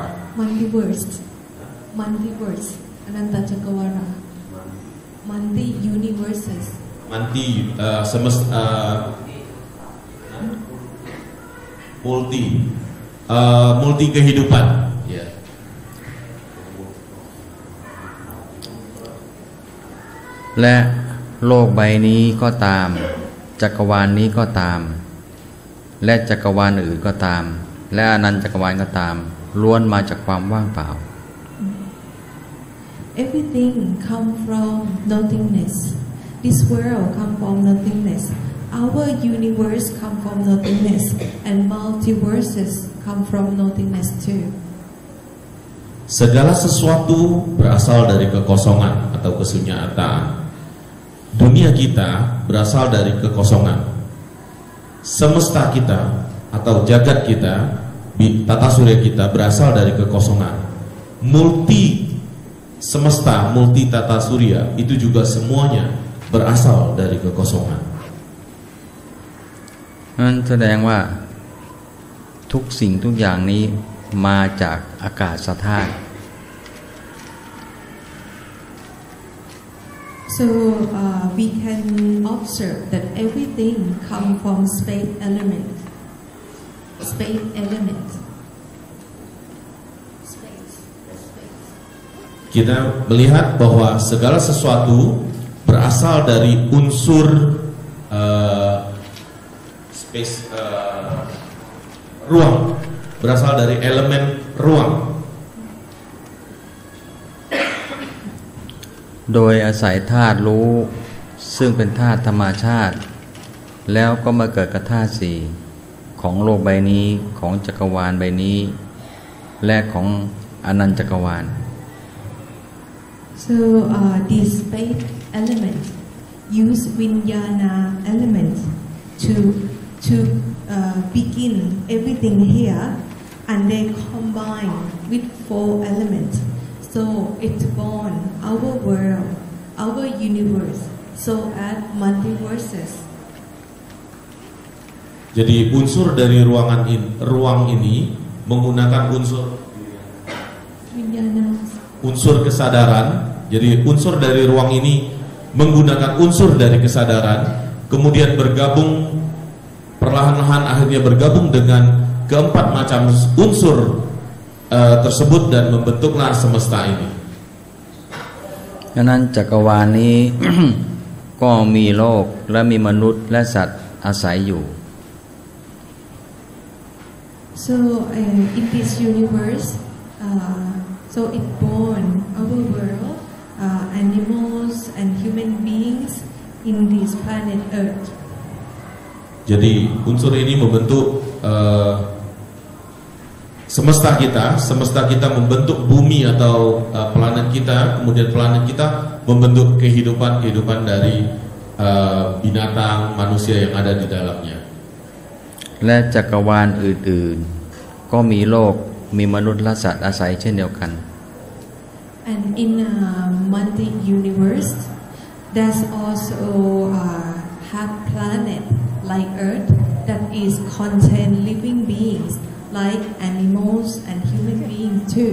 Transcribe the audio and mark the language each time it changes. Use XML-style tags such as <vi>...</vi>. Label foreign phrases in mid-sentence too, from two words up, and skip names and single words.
<en>Multiverse, Ananta Cakrawala. Multi universes.</en> <id>Multi kehidupan.</id> <en>Yeah.</en> <th>และโลกใบนี้ก็ตามจักรวาลนี้ก็ตามและจักรวาลอื่นก็ตามและอนันตจักรวาลก็ตามล้วนมาจากความว่างเปล่า</th> <en>Everything come from nothingness. This world come from nothingness. Our universe come from nothingness, and multiverses come from nothingness too.</en> <id>Segala sesuatu berasal dari kekosongan atau kesunyatan. Dunia kita berasal dari kekosongan. Semesta kita atau jagat kita, tata surya kita berasal dari kekosongan. Multi semesta, multi tata surya itu juga semuanya berasal dari kekosongan.</id> <th>นั่นแสดงว่าทุกสิ่งทุกอย่างนี้มาจากอากาศธาตุ</th> <en>So we can observe that everything come from space element. Space element.</en> <id>Kita melihat bahwa segala sesuatu berasal dari unsur ruang, berasal dari elemen ruang.</id> <th>โดยอาศัยธาตุรู้ซึ่งเป็นธาตุธรรมชาติแล้วก็มาเกิดกับธาตุสี่ของโลกใบนี้ของจักรวาลใบนี้และของอนันตจักรวาล</th> <en>So this faith element use vinyana element to begin everything here, and they combine with 4 elements. So it's born our world, our universe, so as multiverses.</en> <id>Jadi unsur dari ruang ini menggunakan unsur kesadaran. Jadi unsur dari ruang ini menggunakan unsur dari kesadaran, kemudian bergabung perlahan-lahan akhirnya bergabung dengan keempat macam unsur tersebut dan membentuklah semesta ini.</id> <th>ฉะนั้นจักรวาลนี้ ก็มีโลกและมีมนุษย์และสัตว์อาศัยอยู่</th> <en>So in this universe, so it born our world, animals and human beings in this planet Earth.</en> <id>Jadi unsur ini membentuk semesta kita membentuk bumi atau planet kita, kemudian planet kita membentuk kehidupan dari binatang, manusia yang ada di dalamnya.</id> <th>และจักรวาลอื่นๆก็มีโลกมีมนุษย์และสัตว์อาศัยเช่นเดียวกัน</th> <en>And in multi-universe, there's also have planet like Earth that is contain living beings like animals and human beings too.</en>